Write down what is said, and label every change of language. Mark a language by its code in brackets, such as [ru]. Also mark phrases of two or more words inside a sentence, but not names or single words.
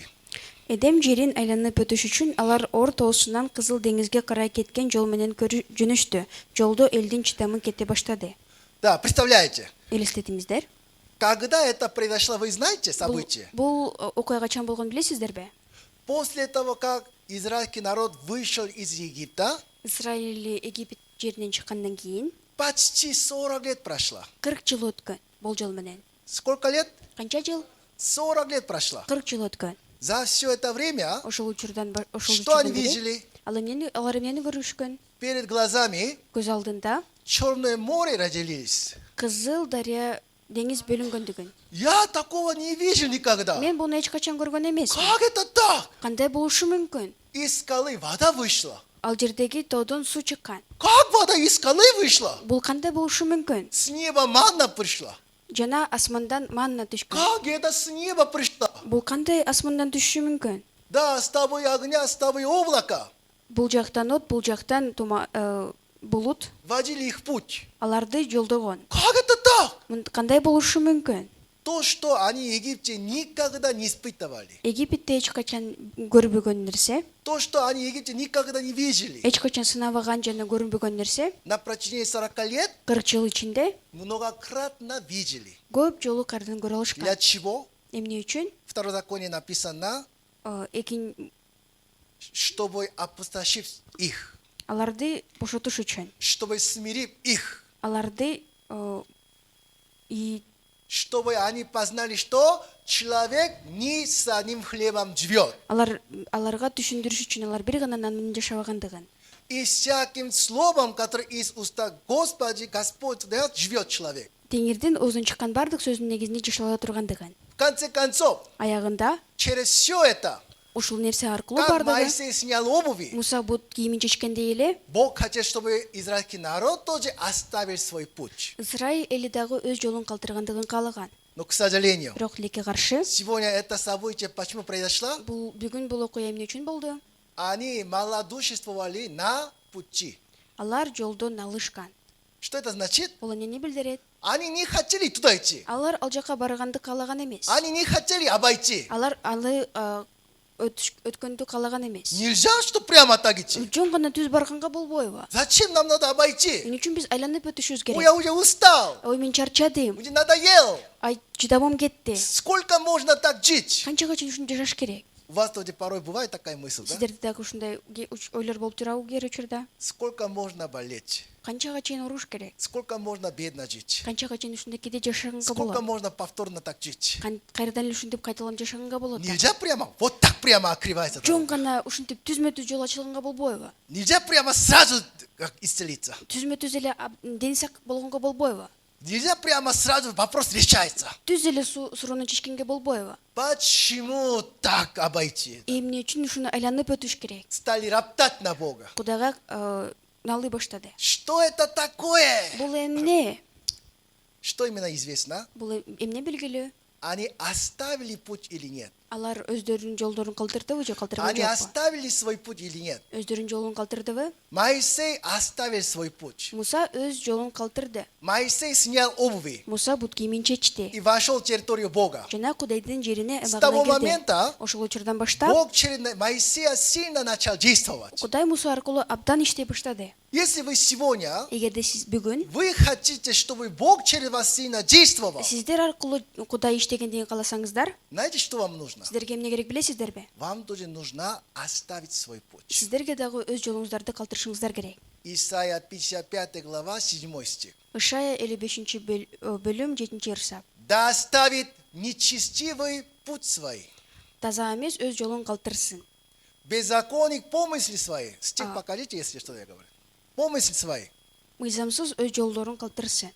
[ky] Эдем жерин айланып өтүш үчүн алар Ор тоосунан Кызыл деңизге карай кеткен жол менен жөнөштү. Жолдо элдин чыдамы кете баштады. [ru] Да, представляете, [ky] Элестетиңиздер. [ru] когда это произошло, вы знаете событие? [ky] Бул окуя качан болгонун билесиздерби? [ru] После того, как израильский народ вышел из Египта, [ky] Израиль Египет жеринен чыккандан кийин [ru] почти 40 лет прошло. [ky] 40 жыл өткөн болжол менен. [ru] Сколько лет? [ky] Канча жыл? [ru] 40 лет прошло. [ky] 40 жыл өткөн. [ru] За все это время, [ky] Ошол учурдан [ru] что они видели? [ky] алар эмнени көрүшкөн? [ru] Перед глазами [ky] Көз алдында [ru] Черное море разделились. [ky] Кызыл дарыя деңиз бөлүнгөндүгүн. [ru] Я такого не вижу никогда. [ky] Мен буну эч качан көргөн эмесмин. [ru] Как это так? [ky] Кандай болушу мүмкүн? [ru] Из скалы вода вышла. [ky] Ал жердеги тоодон суу чыккан. [ru] Как вода из скалы вышла? [ky] Бул кандай болушу мүмкүн? [ru] С неба манна пришла. [ky] Жана асмандан манна түшкөн. [ru] Как это с неба пришла? [ky] Бул кандай асмандан түшүшү мүмкүн? [ru] Да, с тобой огня, с тобой облако. [ky] Бул жактан от, бул жактан булут [ru] Водили их в путь. [ky] аларды жолдогон. [ru] Как это так? [ky] Кандай болушу мүмкүн? [ru] То, что они в Египте никогда не испытывали. [ky] Египетте эч качан көрбөгөн нерсе, [ru] То, что они в Египте никогда не видели. [ky] эч качан сынабаган жана көрүнбөгөн нерсе [ru] На протяжении 40 лет [ky] 40 жыл ичинде [ru] многократно видели. [ky] көп жолу кардын көрө [ru] Для [ky] алышкан. [ru] чего? [ky] Эмне үчүн? [ru] Второзаконие написано, чтобы опустошить их, [ky] Аларды бошотуш үчүн. [ru] чтобы смирив их, [ky] Аларды [ru] чтобы они познали, что человек не с одним хлебом живет. [ky] аларга түшүндүрүш үчүн алар бир гана нан менен жашабагандыгын. [ru] И всяким словом, которое из уста Господи, Господь дает, живет человек. [ky] Теңирдин оозунан чыккан бардык сөзүнүн негизинде жашала тургандыгын. [ru] В конце концов, [ky] Аягында [ru] через все это, [ky] ушул нерсе аркылуу [ru] как [ky] бардыгы [ru] Моисей снял обуви, [ky] Муса бут кийимин чечкендей эле [ru] Бог хотел, чтобы израильский народ тоже оставил свой путь. [ky] Израиль эли дагы өз жолун калтыргандыгын каалаган. [ru] Но, к сожалению, [ky] Бирок тилекке каршы [ru] сегодня это событие почему произошло? [ky] бүгүн бул окуя эмне үчүн болду? [ru] Они малодушествовали на пути. [ky] Алар жолдон алышкан. [ru] Что это значит? [ky] Бул эмнени билдирет? [ru] Они не хотели туда идти. [ky] Алар ал жака барганды каалаган эмес. [ru] Они не хотели обойти. [ky] Алар өткөндү каалаган эмес. [ru] Нельзя, что прямо так идти. [ky] Жөн гана түз барганга болбойбу? [ru] Зачем нам надо обойти? [ky] Эмне үчүн биз айланып өтүшүбүз Ой, керек? [ru] я уже устал. [ky] Ой, мен чарчадым. [ru] Уже надоел. [ky] Ай, чыдамым кетти. [ru] Сколько можно так жить? [ky] Канчага чейин ушинтип жашаш керек? [ru] У вас тоже порой бывает такая мысль, да? [ky] Сиздерде дагы ушундай ойлор болуп турабы кээ учурда? [ru] Сколько можно болеть? [ky] Канчага чейин уруш керек? [ru] Сколько можно бедно жить? [ky] Канчага чейин ушундай кээде жашаганга [ru] Сколько [ky] болот? [ru] можно повторно так жить? [ky] Кайрадан эле ушинтип кайталанып жашаганга болот? [ru] Нельзя прямо, вот так прямо открывается. [ky] Жөн [ru] дорога. [ky] гана ушинтип түзмө түз жол ачылганга болбойбу? [ru] Нельзя прямо сразу как исцелиться. [ky] Түзмө түз эле дени сак болгонго болбойбу? [ru] Нельзя прямо сразу вопрос решается. [ky] түз эле суроону чечкенге болбойбу. [ru] Почему так обойти? [ky] Эмне үчүн ушуну айланып өтүш керек? [ru] Стали роптать на Бога. [ky] Кудайга налый баштады. [ru] Что это такое? [ky] Бул эмне? [ru] Что именно известно? [ky] Бул эмне белгилүү? [ru] Они оставили путь или нет? [ky] Алар өздөрүнүн жолдорун калтырдыбы же калтырган [ru] Они [ky] жокпу? [ru] оставили свой путь или нет? [ky] Өздөрүнүн жолун калтырдыбы? [ru] Моисей оставил свой путь. [ky] Муса өз жолун калтырды. [ru] Моисей снял обуви [ky] Муса бут кийимин чечти. [ru] и вошел в территорию Бога. [ky] Жана Кудайдын жерине [ru] С того [ky] абагына кирди. [ru] момента [ky] Ошол учурдан баштап [ru] Бог через Моисея сильно начал действовать. [ky] Кудай Муса аркылуу абдан иштей баштады. [ru] Если вы сегодня, [ky] Эгерде сиз бүгүн [ru] вы хотите, чтобы Бог через вас сильно действовал, [ky] сиздер аркылуу Кудай иштегендигин кааласаңыздар, [ru] знаете, что вам нужно? [ky] сиздерге эмне керек билесиздерби? [ru] Вам тоже нужно оставить свой путь. [ky] Сиздерге дагы өз жолуңуздарды калтырышыңыздар керек. [ru] Исайя 55 глава 7 стих. [ky] Ишая 55 бөлүм 7 ырсап. [ru] Да оставит нечестивый путь свой, [ky] Таза эмес өз жолун калтырсын. [ru] беззаконник помысли свои. Стих покажите, если что я говорю. Помысли свои. [ky] Мыйзамсыз өз жолдорун калтырсын.